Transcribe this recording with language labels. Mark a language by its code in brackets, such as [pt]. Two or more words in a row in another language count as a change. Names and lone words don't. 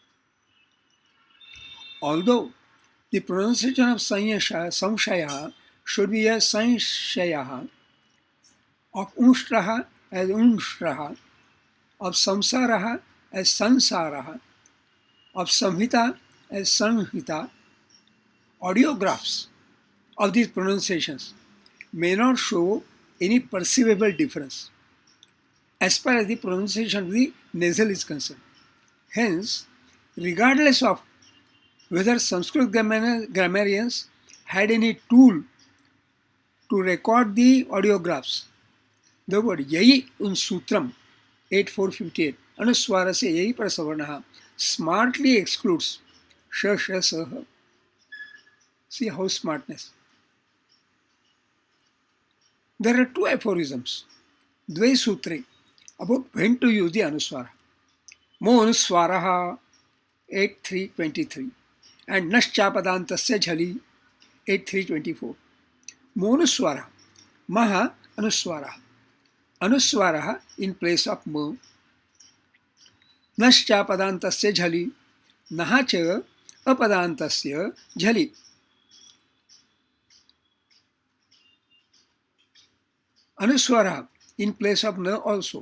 [en] Although the pronunciation of samshaya should be as sanshaya, of unshraha as unshraha, of samsaraha as sansaraha, of samhita as sanhita, audiographs of these pronunciations may not show any perceivable difference as far as the pronunciation of the nasal is concerned. Hence, regardless of whether Sanskrit grammarians had any tool to record the audiographs, the word [sa] yai un sutram 8458 anuswarasya yai prasavarnaha [en] smartly excludes sh, sh, sah. See how smartness. There are two aphorisms, [sa] Dve Sutre, [en] about when to use the Anuswara. [sa] Mo Anuswaraha 8323 and Naschyapadantasya Jhali 8324. Mo Anuswara, Maha Anuswara. [en] Anuswara in place of Ma. [sa] Naschyapadantasya Jhali, Nahacha Apadantasya Jhali. [en] Anuswara in place of na also.